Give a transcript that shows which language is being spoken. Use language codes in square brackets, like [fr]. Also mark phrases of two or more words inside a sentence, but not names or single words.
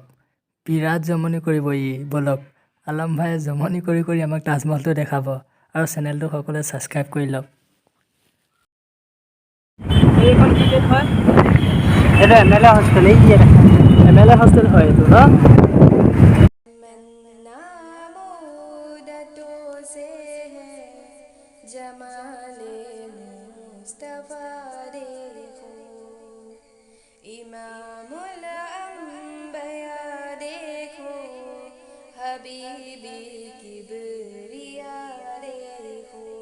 [as] বিৰাট জমনি কৰিব বলক। আলম ভাই জমনি কৰি আমাক তাজমহলটো দেখাব আৰু চেনেলটো সকলোৱে ছাবস্ক্ৰাইব কৰি লওক। এইখন কি গেট হয়? এটা [en] MLA hostel. [as] এই [en] MLA hostel [as] হয় এইটো ন? [ur] जमाले मुस्तफा देखो इमामुल अंबिया देखो हबीबी किबरिया देखो